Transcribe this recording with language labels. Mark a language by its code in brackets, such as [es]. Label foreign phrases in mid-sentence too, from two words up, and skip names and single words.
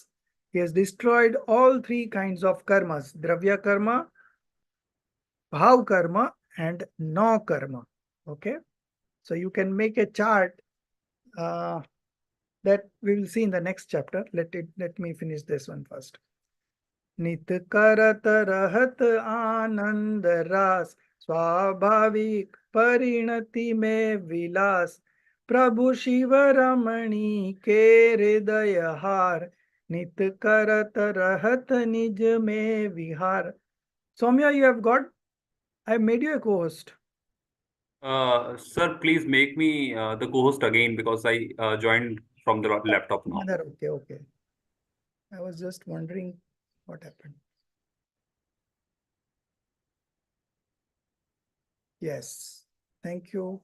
[en] He has destroyed all three kinds of karmas: dravya karma, bhav karma, and no karma. Okay, so you can make a chart that we will see in the next chapter. Let me finish this one first. [hi] नित करत रहत आनंद रास, स्वाभाविक परिणति में विलास, प्रभु शिव रमणी के हृदय हार, नित करत रहत निज में विहार. [en] Soumya, you have got, I have made you a co-host. Sir, please make me the co-host again because I joined from the laptop now. Okay, okay. I was just wondering what happened. Yes, thank you.